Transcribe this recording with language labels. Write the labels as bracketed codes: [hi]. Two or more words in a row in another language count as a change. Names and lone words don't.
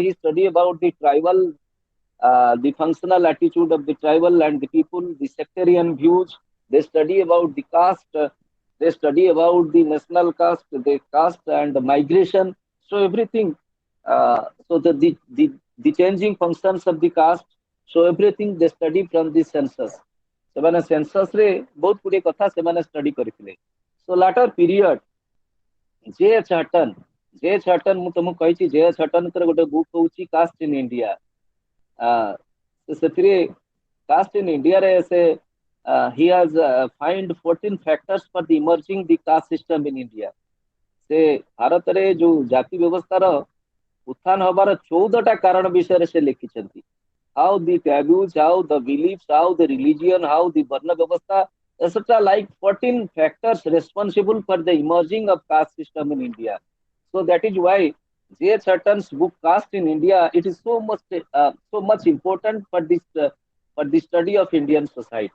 [en] He study about the tribal, the functional attitude of the tribal and the people, the sectarian views. They study about the caste. They study about the national caste, the caste and the migration. So everything. So the changing functions of the caste. So everything they study from the census. [or] ସେମାନେ ସେନ୍ସସ୍ ରେ ବହୁତ ଗୁଡ଼ିଏ କଥା ସେମାନେ ଷ୍ଟଡି କରିଥିଲେ. [en] So later period, J.H. [or] Hutton ମୁଁ ତମକୁ କହିଛି J.H. Huttonଙ୍କର ଗୋଟେ ବୁକ୍ ହଉଛି କାଷ୍ଟ ଇନ୍ ଇଣ୍ଡିଆ. ସେଥିରେ କାଷ୍ଟ ଇନ୍ ଇଣ୍ଡିଆରେ ସେ [en] he has find 14 factors for the emerging the caste system in India. [or] ସେ ଭାରତରେ ଯୋଉ ଜାତି ବ୍ୟବସ୍ଥାର ଉତ୍ଥାନ ହବାର 14ଟା କାରଣ ବିଷୟରେ ସେ ଲେଖିଛନ୍ତି. [en] How the taboos, how the beliefs, how the religion, how the [hi] वर्ण व्यवस्था, [en] etc. Like 14 factors responsible for the emerging of caste system in India. So that is why J.H. Hutton's book Caste in India, it is so much important for the study of Indian society.